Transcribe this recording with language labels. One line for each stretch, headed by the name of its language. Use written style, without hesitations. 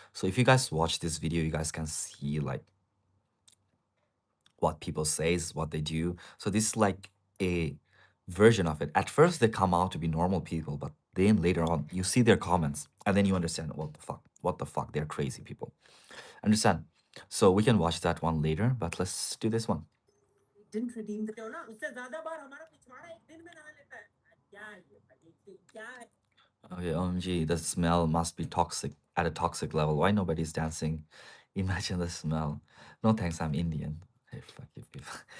English: So if you guys watch this video, you guys can see like what people says, what they do. So this is like a version of it. At first, they come out to be normal people, but then later on, you see their comments, and then you understand what the fuck, they're crazy people. Understand? So we can watch that one later, but let's do this one. Didn't redeem the.
Hindi: क्यों ना उससे ज्यादा बार हमारा पिछवाड़ा एक दिन में नहा लेता है. क्या है ये भाई? क्या है?
English: Okay, OMG, the smell must be toxic at a toxic level. Why nobody's dancing? Imagine the smell. No thanks, I'm Indian. Hey, fuck you people.